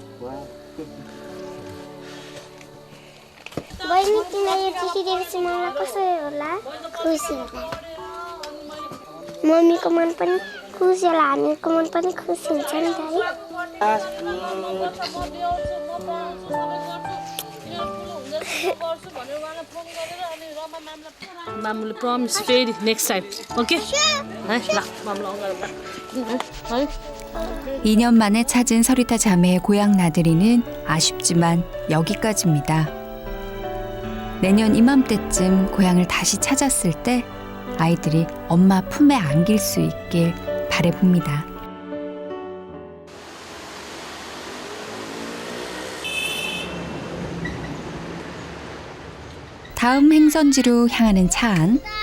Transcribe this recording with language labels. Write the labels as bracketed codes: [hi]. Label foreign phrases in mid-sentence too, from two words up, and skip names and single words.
[ne] बहिनी तिमीले यो चिठी दिएपछि मलाई कसरी होला खुसी होला मम्मीको मन पनि खुसी होला हामीहरूको मन पनि खुसी हुन्छ नि त है मामुले प्रमिस फेरि [en] next time okay [ne] है ल मामुला है [ko] 2년 만에 찾은 서리타 자매의 고향 나들이는 아쉽지만 여기까지입니다. 내년 이맘때쯤 고향을 다시 찾았을 때 아이들이 엄마 품에 안길 수 있길 바라봅니다. 다음 행선지로 향하는 차 안.